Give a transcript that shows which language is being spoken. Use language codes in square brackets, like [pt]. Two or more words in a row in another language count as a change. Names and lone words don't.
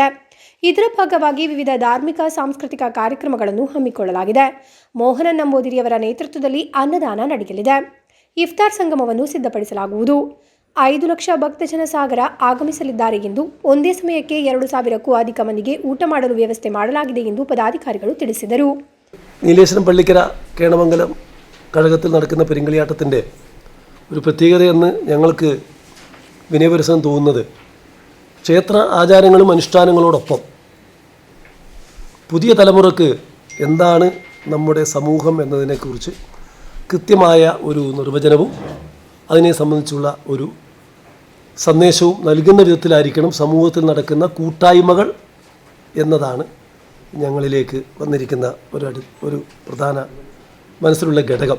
[kn] ಇದರ ಭಾಗವಾಗಿ ವಿವಿಧ ಧಾರ್ಮಿಕ ಸಾಂಸ್ಕೃತಿಕ ಕಾರ್ಯಕ್ರಮಗಳನ್ನು ಹಮ್ಮಿಕೊಳ್ಳಲಾಗಿದೆ. ಮೋಹನನ್ ನಂಬೋದಿರಿಯವರ ನೇತೃತ್ವದಲ್ಲಿ ಅನ್ನದಾನ ನಡೆಯಲಿದೆ. ಇಫ್ತಾರ್ ಸಂಗಮವನ್ನು ಸಿದ್ಧಪಡಿಸಲಾಗುವುದು. 5 ಲಕ್ಷ ಭಕ್ತಜನ ಸಾಗರ ಆಗಮಿಸಲಿದ್ದಾರೆ ಎಂದು ಒಂದೇ ಸಮಯಕ್ಕೆ 2,000ಕ್ಕೂ ಅಧಿಕ ಮಂದಿಗೆ ಊಟ ಮಾಡಲು ವ್ಯವಸ್ಥೆ ಮಾಡಲಾಗಿದೆ ಎಂದು പദാധികാരികൾ ತಿಳಿಸಿದರು. [ml] നീലേശ്വരം പള്ളിക്കര കേണമംഗലം കഴകത്തിൽ നടക്കുന്ന പെരുങ്കളിയാട്ടത്തിൻ്റെ ഒരു പ്രത്യേകതയെന്ന് ഞങ്ങൾക്ക് വിനയപരിസരം തോന്നുന്നത് ക്ഷേത്ര ആചാരങ്ങളും അനുഷ്ഠാനങ്ങളോടൊപ്പം പുതിയ തലമുറക്ക് എന്താണ് നമ്മുടെ സമൂഹം എന്നതിനെക്കുറിച്ച് കൃത്യമായ ഒരു നിർവചനവും അതിനെ സംബന്ധിച്ചുള്ള ഒരു സന്ദേശവും നൽകുന്ന വിധത്തിലായിരിക്കണം സമൂഹത്തിൽ നടക്കുന്ന കൂട്ടായ്മകൾ എന്നതാണ് ഞങ്ങളിലേക്ക് വന്നിരിക്കുന്ന ഒരു പ്രധാന മനസ്സിലുള്ള ഘടകം.